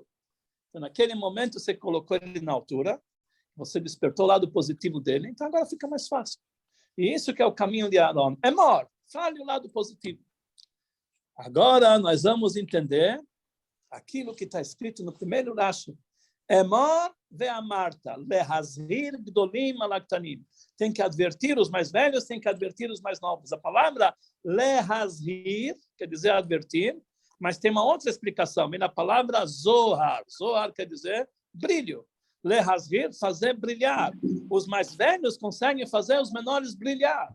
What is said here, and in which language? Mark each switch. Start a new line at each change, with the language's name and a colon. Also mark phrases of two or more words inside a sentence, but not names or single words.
Portuguese: Então, naquele momento, você colocou ele na altura, você despertou o lado positivo dele, então agora fica mais fácil. E isso que é o caminho de Aaron. É maior, fale o lado positivo. Agora nós vamos entender aquilo que está escrito no primeiro Rashi.
Hebrew: אמור ואמרת, להזהיר גדולים על הקטנים.
Portuguese: Tem que advertir os mais velhos, tem que advertir os mais novos. A palavra lehazhir quer dizer advertir, mas tem uma outra explicação. Vem na palavra zohar. Zohar quer dizer brilho. Lehazhir, fazer brilhar. Os mais velhos conseguem fazer os menores brilhar.